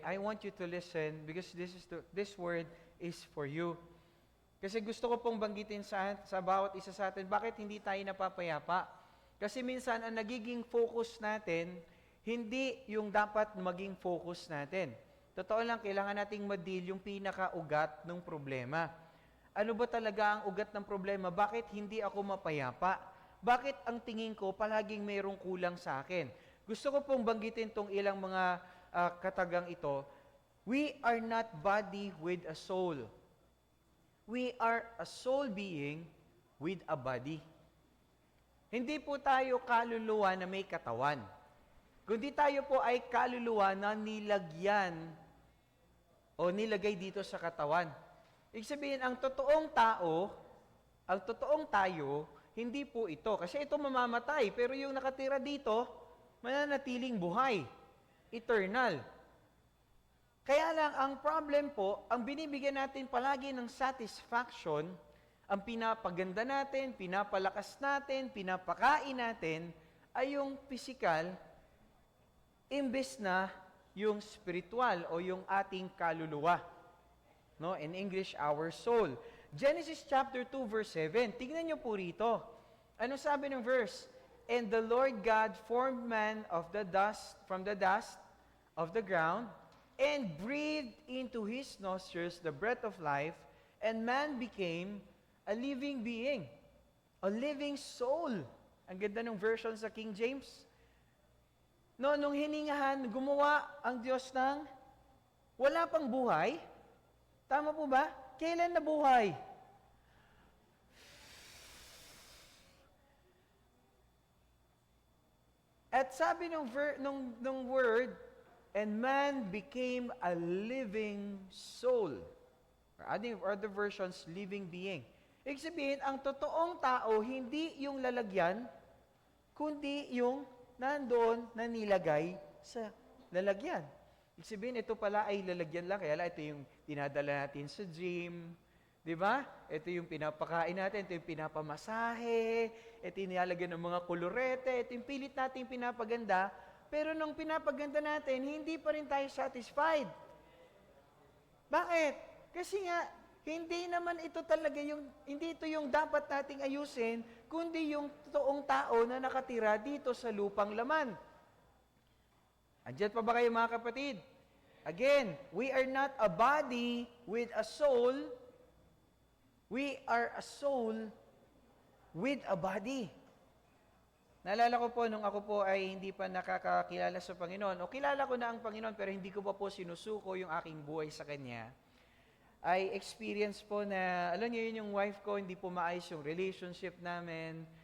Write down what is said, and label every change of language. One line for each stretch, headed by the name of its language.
English: I want you to listen because this word is for you.
Filipino: Kasi gusto ko pong banggitin sa bawat isa sa atin, bakit hindi tayo napapayapa? Kasi minsan, ang nagiging focus natin, hindi yung dapat maging focus natin. Totoo lang, kailangan nating ma-deal yung pinaka-ugat ng problema. Ano ba talaga ang ugat ng problema? Bakit hindi ako mapayapa? Bakit ang tingin ko palaging mayroong kulang sa akin? Gusto ko pong banggitin tong ilang mga katagang ito.
English: We are not body with a soul. We are a soul being with a body.
Filipino: Hindi po tayo kaluluwa na may katawan. Kundi tayo po ay kaluluwa na nilagyan o nilagay dito sa katawan. Ibig sabihin, ang totoong tao, ang totoong tayo, hindi po ito. Kasi ito mamamatay. Pero yung nakatira dito, mananatiling buhay. Eternal. Kaya lang, ang problem po, ang binibigyan natin palagi ng satisfaction, ang pinapaganda natin, pinapalakas natin, pinapakain natin, ay yung physical, imbes na yung spiritual o yung ating kaluluwa. No?
English: In English, our soul. Genesis chapter 2 verse 7.
Filipino: Tingnan niyo po rito. Ano sabi ng verse?
English: And the Lord God formed man from the dust of the ground and breathed into his nostrils the breath of life, and man became a living being, a living soul.
Filipino: Ang ganda ng version sa King James. No, nung hiningahan, gumawa ang Diyos ng wala pang buhay. Tama po ba? Kailan nabuhay? At sabi nung
English: word, and man became a living soul. Or other versions, living being.
Filipino: Ibig sabihin, ang totoong tao, hindi yung lalagyan, kundi yung nandoon na nilagay sa lalagyan. Ibig sabihin, ito pala ay lalagyan lang, kaya ito yung dinadala natin sa gym, di ba? Ito yung pinapakain natin, ito yung pinapamasahe, ito yung nilalagyan ng mga kolorete, ito yung pilit natin pinapaganda, pero nung pinapaganda natin, hindi pa rin tayo satisfied. Bakit? Kasi nga, hindi naman ito talaga hindi ito yung dapat nating ayusin, kundi yung totoong tao na nakatira dito sa lupang laman. Andiyan pa ba kayo mga kapatid?
English: Again, we are not a body with a soul. We are a soul with a body.
Filipino: Naalala ko po, nung ako po ay hindi pa nakakakilala sa Panginoon, o kilala ko na ang Panginoon pero hindi ko pa po sinusuko yung aking buhay sa Kanya, ay experience po na, alam niyo yun yung wife ko, hindi po maayos yung relationship namin.